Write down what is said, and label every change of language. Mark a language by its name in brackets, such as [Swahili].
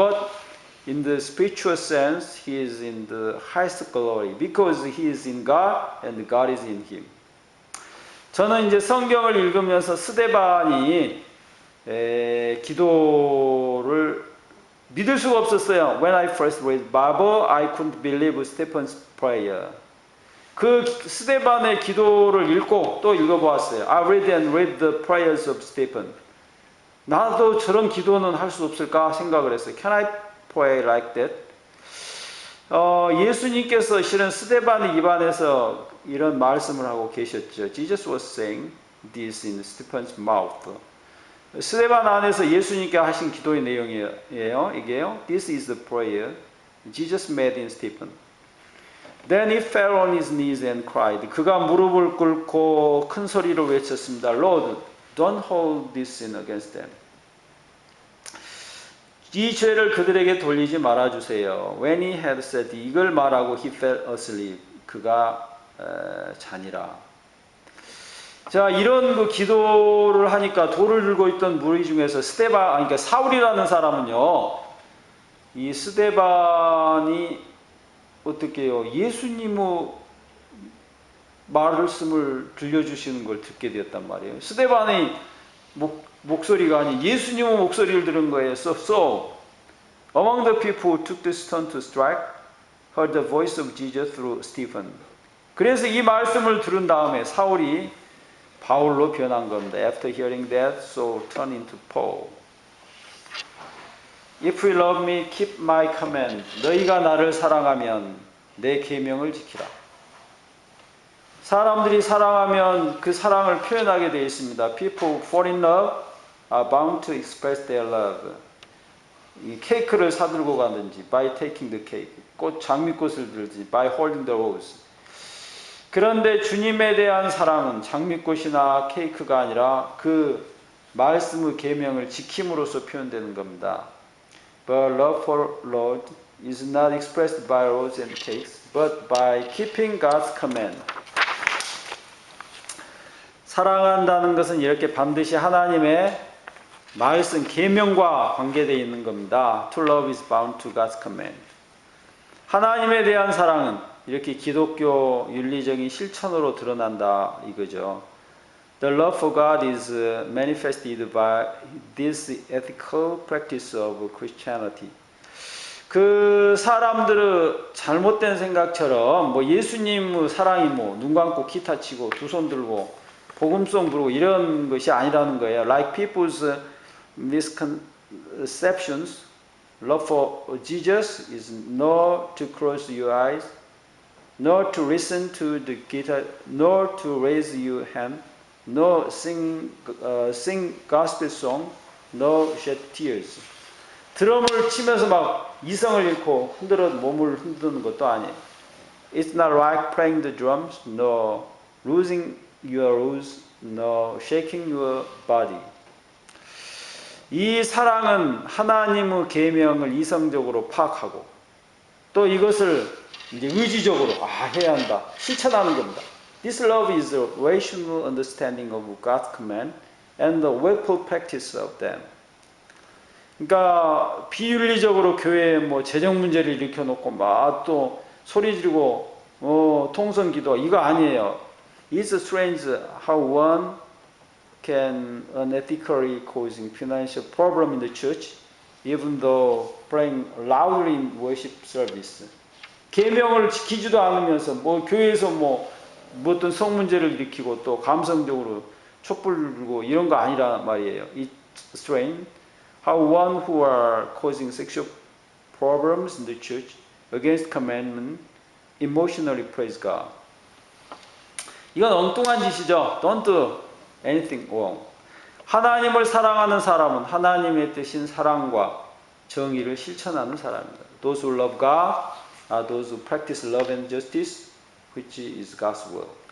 [English] But in the spiritual sense, he is in the highest glory because he is in God and God is in him. [Korean] 저는 이제 성경을 읽으면서 스데반이 기도를 믿을 수가 없었어요. [English] When I first read Bible, I couldn't believe Stephen's prayer. [Korean] 그 스데반의 기도를 읽고 또 읽어보았어요. [English] I read and read the prayers of Stephen. [Korean] 나도 저런 기도는 할 수 없을까 생각을 했어요. [English] Can I pray like that? [Korean] 예수님께서 실은 스데반의 입안에서 이런 말씀을 하고 계셨죠. [English] Jesus was saying this in Stephen's mouth. [Korean] 스데반 안에서 예수님께 하신 기도의 내용이에요. 이게요. [English] This is the prayer Jesus made in Stephen. Then he fell on his knees and cried. [Korean] 그가 무릎을 꿇고 큰 소리로 외쳤습니다. [English] Lord, don't hold this sin against them. [Korean] 이 죄를 그들에게 돌리지 말아주세요. [English] When he had said [Korean] 이걸 말하고 [English] he fell asleep. [Korean] 그가 자니라. 자, 이런 그 기도를 하니까 돌을 들고 있던 무리 중에서 그러니까 사울이라는 사람은요, 이 스데반이 어떻게 해요? 예수님의 말씀을 들려주시는 걸 듣게 되었단 말이에요. 스데반의 목소리가 아닌 예수님의 목소리를 들은 거예요. [English] So, among the people who took the stone to strike, heard the voice of Jesus through Stephen. [Korean] 그래서 이 말씀을 들은 다음에 사울이 바울로 변한 겁니다. [English] After hearing that, Saul turned into Paul. If you love me, keep my command. [Korean] 너희가 나를 사랑하면 내 계명을 지키라. 사람들이 사랑하면 그 사랑을 표현하게 되어 있습니다. [English] People who fall in love are bound to express their love. [Korean] 이 케이크를 사들고 가든지 [English] by taking the cake, [Korean] 장미꽃을 들든지 [English] by holding the rose. [Korean] 그런데 주님에 대한 사랑은 장미꽃이나 케이크가 아니라 그 말씀의 계명을 지킴으로써 표현되는 겁니다. [English] But love for Lord is not expressed by roses and cakes, but by keeping God's command. [Korean] 사랑한다는 것은 이렇게 반드시 하나님의 말씀, 계명과 관계되어 있는 겁니다. [English] To love is bound to God's command. [Korean] 하나님에 대한 사랑은 이렇게 기독교 윤리적인 실천으로 드러난다 이거죠. [English] The love for God is manifested by this ethical practice of Christianity. [Korean] 그 사람들의 잘못된 생각처럼 예수님의 사랑이 눈 감고 기타 치고 두 손 들고 복음송 부르고 이런 것이 아니라는 거예요. [English] Like people's misconceptions, love for Jesus is not to close your eyes, nor to listen to the guitar, nor to raise your hand, nor sing gospel song, nor shed tears. [Korean] 드럼을 치면서 막 이성을 잃고 몸을 흔드는 것도 아니에요. [English] It's not like playing the drums, nor losing your roots, nor shaking your body. [Korean] 이 사랑은 하나님의 계명을 이성적으로 파악하고 또 이것을 이제 의지적으로 해야 한다. 실천하는 겁니다. [English] This love is a rational understanding of God's command and the willful practice of them. [Korean] 그러니까 비윤리적으로 교회에 재정 문제를 일으켜 놓고 또 소리 지르고 통성 기도 이거 아니에요. [English] It's strange how one can unethically causing financial problem in the church even though praying loudly in worship service. [Korean] 계명을 지키지도 않으면서 교회에서 어떤 성 문제를 일으키고 또 감성적으로 촛불 들고 이런 거 아니라 말이에요. [English] It's strange how one who are causing sexual problems in the church against commandment emotionally praise God. [Korean] 이건 엉뚱한 짓이죠. [English] Don't anything wrong. [Korean] 하나님을 사랑하는 사람은 하나님의 뜻인 사랑과 정의를 실천하는 사람입니다. [English] Those who love God are those who practice love and justice, which is God's will.